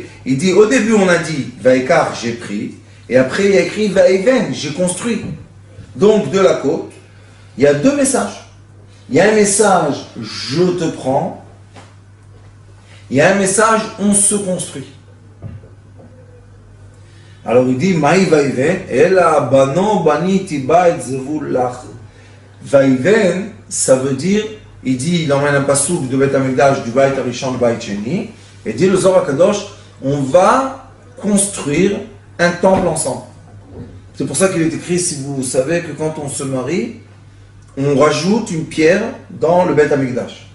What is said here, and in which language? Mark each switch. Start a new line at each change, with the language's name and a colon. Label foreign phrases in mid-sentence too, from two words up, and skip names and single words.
French: Il dit, au début on a dit, Vaikar, j'ai pris, et après il y a écrit, Vaïven, j'ai construit. Donc de la côte, il y a deux messages. Il y a un message, je te prends. Il y a un message, on se construit. Alors il dit,
Aramaic: מאי ויבן, אלא בנה בניתי בית זבול לך.
French: Vaïven, ça veut dire, il dit, il emmène un passouk de Beth Amikdash, du Bait Arishon, du Bait Sheni, et dit le Zohar Kadosh, on va construire un temple ensemble. C'est pour ça qu'il est écrit, si vous savez, que quand on se marie, on rajoute une pierre dans le Beth Amikdash.